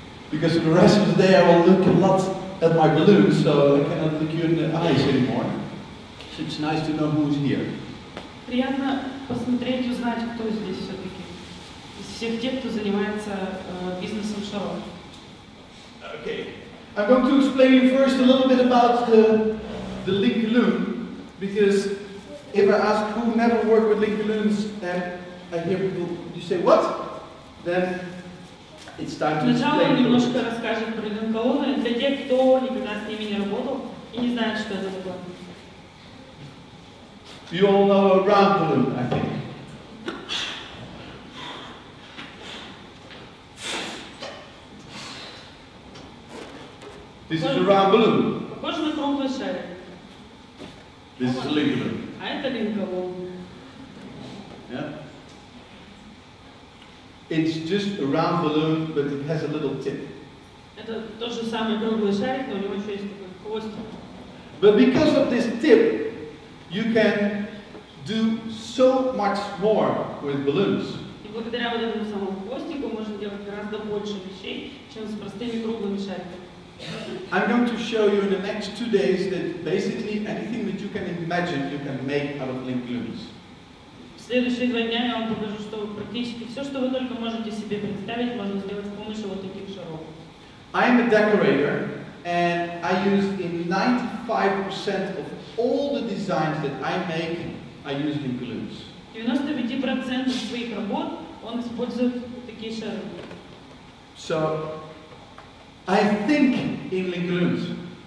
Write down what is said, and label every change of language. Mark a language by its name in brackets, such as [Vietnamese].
[English] Because for the rest of the day I will look a lot at my balloons, so I cannot look you in the eyes anymore. So it's nice to know who's here. [Russian] Приятно посмотреть, узнать, кто здесь все-таки. Из всех тех, кто занимается бизнесом шаров. [English] Okay. I'm going to explain you first a little bit about the link balloon, because if I ask who never worked with link balloons, and I hear people, you say what? Then it's time to explain. [Russian] Сначала немножко расскажем про линколоны для тех, кто никогда с ними не работал и не знает, что это такое. [English] You all know a round balloon, I think. This is a round balloon. [Russian] Похоже на круглый шарик. [English] This is a link balloon. [Russian] А это линколон. [English] Yeah. It's just a round balloon, but it has a little tip. [Russian] Это тот же самый круглый шарик, но у него еще есть такой хвостик. [English] But because of this tip, you can do so much more with balloons. [Russian] И благодаря вот этому самому хвостику можно делать гораздо больше вещей, чем с простыми круглыми шариками. [English] I'm going to show you in the next 2 days that basically anything that you can imagine you can make out of link balloons. [Russian] В следующие 2 дня я вам покажу, что практически все, что вы только можете себе представить, можно сделать с помощью вот таких шаров. [English] I'm a decorator, and I use in 95% of all the designs that I make, I use link balloons. [Russian] 95% своих работ он использует такие шары. [English] So I think in link balloons.